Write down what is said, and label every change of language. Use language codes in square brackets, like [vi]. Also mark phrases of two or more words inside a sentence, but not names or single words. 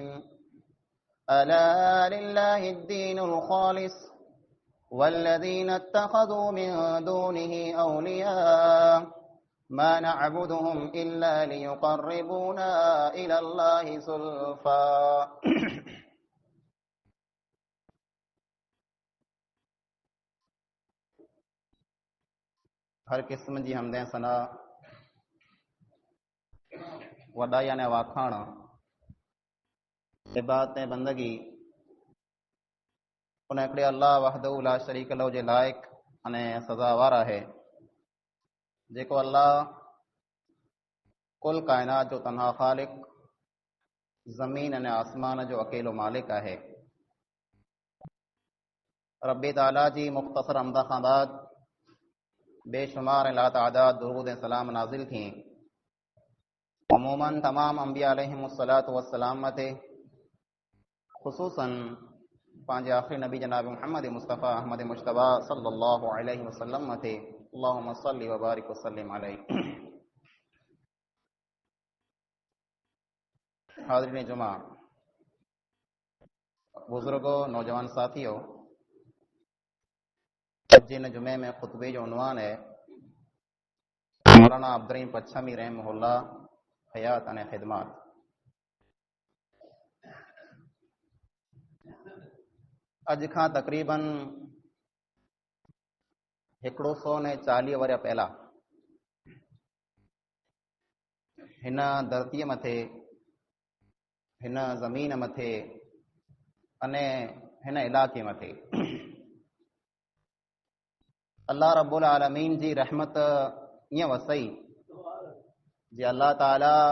[ar] ألا لله الدين الخالص والذين اتخذوا من دونه أولياء ما نعبدهم إلا ليقربونا إلى الله زلفى. [sd] हर किस्म जी हमदें सना वॾाई ने वाखाण इबादत ऐं बंदगी उन हिकिड़े अल्लाह [ar] وحده لا شريك له [sd] जे लाइक़ अने सज़ावार आहे जेको अल्लाह कुल काइनात जो तन्हा ख़ालिक, ज़मीन अने आसमान जो अकेलो मालिक आहे। रब्बी ताला जी मुख़्तसर हमदा खां बाद बेशुमार लातादाद दुरूद ऐं सलाम नाज़िल थी अमूमन तमाम अंबिया [ar] عليهم الصلاة والسلام [sd] मथे, ख़ुसूसन पंहिंजे आख़िरी नबी जनाब मुहम्मद मुस्तफ़ा अहमद मुश्तबा [ar] صلى الله عليه وسلم [sd] मथे [ar] اللهم صل و بارك و سلم عليه. [sd] हाज़रीन जुमा, बुजुर्गों, नौजवान साथियों, जिन जुमे में खुतबे जो उन्वान है मौलाना अब्दुर्रहीम पच्छमी रहमहुल्लाह हयात अने खिदमत। अज खां तकरीबन 140 वर्ष पहला हिन धरती मथे, हिन ज़मीन मथे अने हिन इलाके मथे अल्लाह [ar] رب العالمين [sd] जी रहमत ईअं वसई जे अल्लाह ताला